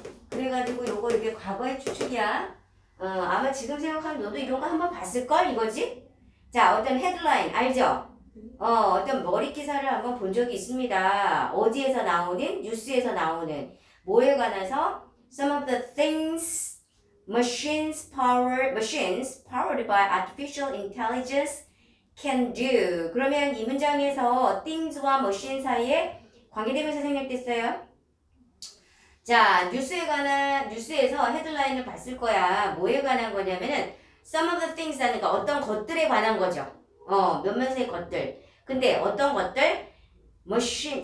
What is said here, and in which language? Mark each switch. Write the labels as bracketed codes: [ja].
[ko] 그래가지고 요거 이게 과거의 추측이야. 아마 지금 생각하면 너도 이런 거 한번 봤을걸 이거지? 자, 어떤 헤드라인 알죠? 어떤 머리 기사를 한번 본 적이 있습니다. 어디에서 나오는? 뉴스에서 나오는 뭐에 관해서? [en] Some of the things machines powered by artificial intelligence can do. [ko] 그러면 이 문장에서 things와 machine 사이에 관계대명사 생략됐어요. 자, 뉴스에서 헤드라인을 봤을 거야. 뭐에 관한 거냐면은 [en] some of the things [ko] 하니까 어떤 것들에 관한 거죠. 몇몇의 것들. 근데 어떤 것들? machine.